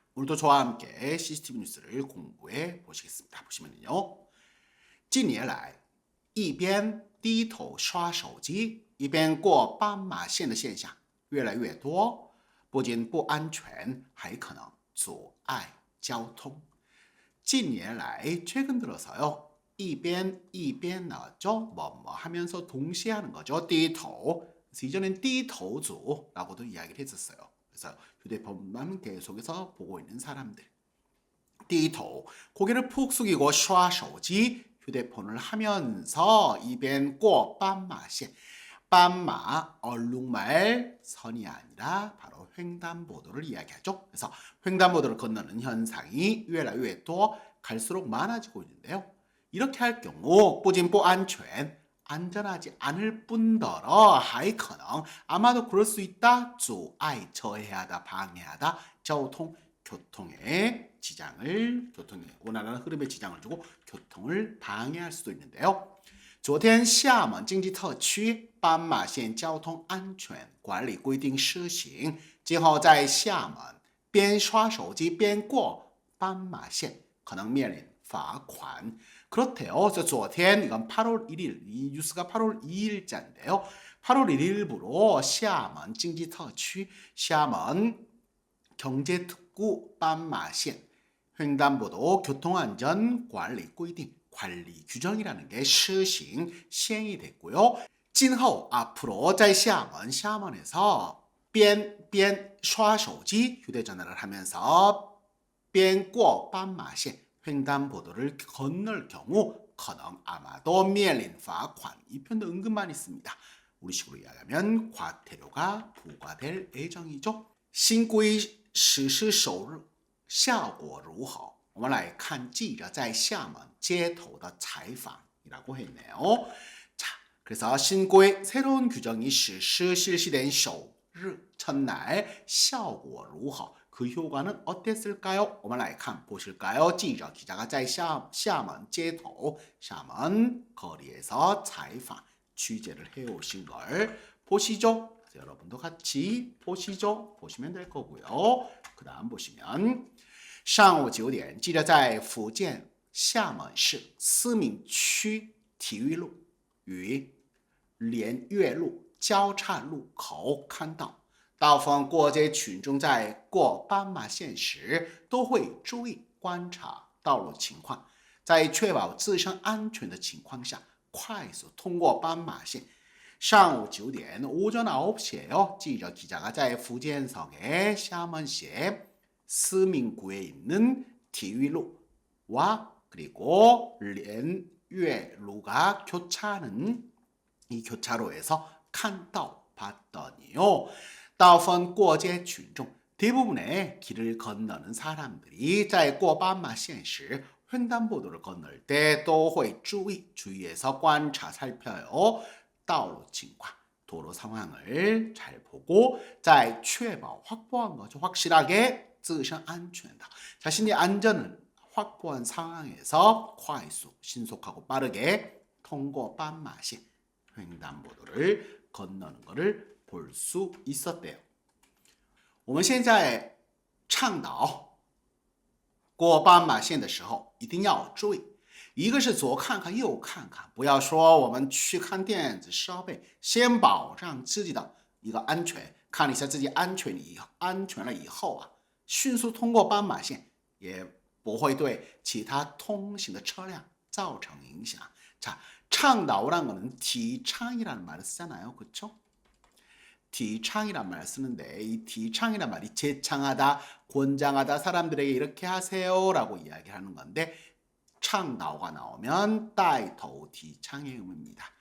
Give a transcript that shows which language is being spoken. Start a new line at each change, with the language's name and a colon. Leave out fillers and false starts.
Korean: 오늘도 저와 함께 CCTV 뉴스를 공부해 보시겠습니다. 보시면요,
Chinese: 近年来一边低头刷手机一边过斑马线的现象越来越多，不仅不安全，还可能阻碍交通。近年来
Korean: 최근 들어서요,
Chinese: 一边
Korean: 나죠, 뭐 하면서 동시에 하는 거죠.
Chinese: 低头.
Korean: 이전엔低头族라고도 이야기를 했었어요. 그래서 휴대폰만 계속해서 보고 있는 사람들.
Chinese: 低头,
Korean: 고개를 푹 숙이고
Chinese: 刷手机,
Korean: 휴대폰을 하면서 이변 꼭斑马线. 斑马, 얼룩말 선이 아니라 바로 횡단보도를 이야기하죠. 그래서 횡단보도를 건너는 현상이
Chinese: 越来越多,
Korean: 갈수록 많아지고 있는데요. 이렇게 할 경우
Chinese: 不仅不安全,
Korean: 안전하지 않을 뿐더러
Chinese: 还可能
Korean: 아마도 그럴 수 있다.
Chinese: 阻碍,
Korean: 저해하다, 방해하다, 교통의 지장을, 교통의 원활한 흐름에 지장을 주고 교통을 방해할 수도 있는데요.
Chinese: 昨天厦门经济特区斑马线交通安全管理规定施行，今后在厦门边刷手机边过斑马线可能面临罚款。
Korean: 그렇대요. 그래서
Chinese: 昨天
Korean: 이건 8월 1일, 이 뉴스가 8월 2일자인데요. 8월 1일부로
Chinese: 厦门经济特区
Korean: 厦门경제특구斑马线 횡단보도 교통안전
Chinese: 管理规定
Korean: 관리 규정이라는 게 시행, 시행이 됐고요.
Chinese: 今后
Korean: 앞으로
Chinese: 在厦门
Korean: 샤먼에서
Chinese: 边刷手机
Korean: 휴대전화를 하면서
Chinese: 边过斑马线
Korean: 횡단보도를 건널 경우
Chinese: 可能
Korean: 아마도
Chinese: 面临罚款
Korean: 이 표현도 은근 많이 씁니다. 우리식으로 이야기하면 과태료가 부과될 예정이죠.
Chinese: 新规实施首日效果如何？我们来看记者在厦门街头的采访
Korean: 이라고 했네요. 자, 그래서 신规 새로운 규정이 실시된
Chinese: 首日
Korean: 첫날
Chinese: 效果如何?
Korean: 그 효과는 어땠을까요?
Chinese: 我们来看
Korean: 보실까요? 记者 기자가
Chinese: 在厦门街头
Korean: 厦门 거리에서
Chinese: 采访
Korean: 취재를 해오신 걸 보시죠. 여러분도 같이 보시죠. 보시면 될 거고요. 그 다음 보시면
Chinese: 上午9点记者在福建厦门市思明区体育路与连岳路交叉路口看到，大部分过街群众在过斑马线时都会注意观察道路情况，在确保自身安全的情况下快速通过斑马线。上午9点
Korean: 오전 9시에요. 记者 기자가 在福建省의厦门市思明구에 있는体育路와 그리고连岳路가 교차하는 이 교차로에서
Chinese: 看到
Korean: 봤더니요.
Chinese: 大部分过街群众
Korean: 대부분의 길을 건너는 사람들이
Chinese: 在过斑马线时
Korean: 횡단보도를 건널 때
Chinese: 都会注意
Korean: 주의해서
Chinese: 观察
Korean: 살펴요.
Chinese: 道路情况
Korean: 도로 상황을 잘 보고
Chinese: 在确保
Korean: 확보한 거죠. 확실하게
Chinese: 自身安全的
Korean: 자신의 안전을 확보한 상황에서
Chinese: 快速
Korean: 신속하고 빠르게 통고 斑马线 횡단보도를 건너는 것을 볼 수 있었대요.
Chinese: 我们现在倡导过斑马线的时候一定要注意，一个是左看看右看看，不要说我们去看电子设备，先保障自己的一个安全，看一下自己安全了以后啊，迅速通过斑马线，也不会对其他通行的车辆造成影响。
Korean: 자,倡导라는 거는提倡이라는 말을 쓰잖아요. 그렇죠? 提倡이란 말을 쓰는데 이提倡이란 말이 제창하다, 권장하다, 사람들에게 이렇게 하세요라고 이야기하는 건데 倡导가 나오면
Chinese: 带头提倡
Korean: 의 의미입니다.